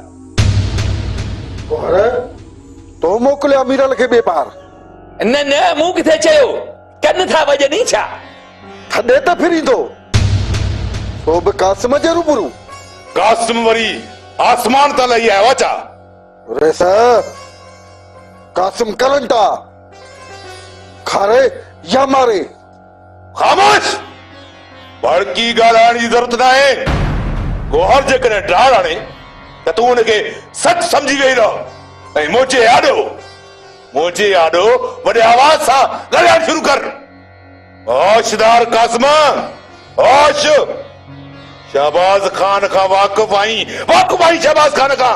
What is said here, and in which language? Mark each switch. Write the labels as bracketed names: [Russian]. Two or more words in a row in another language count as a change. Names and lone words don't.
[Sindhi] तो मोकिलियो मीरल खे ॿिए पार? न मूं किथे चयो, कन था वॼनि छा? थॾे त फिरींदो तो बि कासिम जे रूबरू। कासिम वरी आसमान तां लही आयो छा? रेस कासिम करंट आ, खारे या मारे। खामोश, बड़की ॻाल्हाइण जी ज़रूरत न आहे। गोहर जेकॾहिं डाढ़ आणे त तूं हुनखे सच सम्झी वेही रहो ऐं मुंहिंजे आॾो वॾे आवाज़ सां ॻाल्हाइण शुरू कर। होशदार कासिम, होश। शहबाज खान खां वाक़िफ़ आई शहबाज खान खां।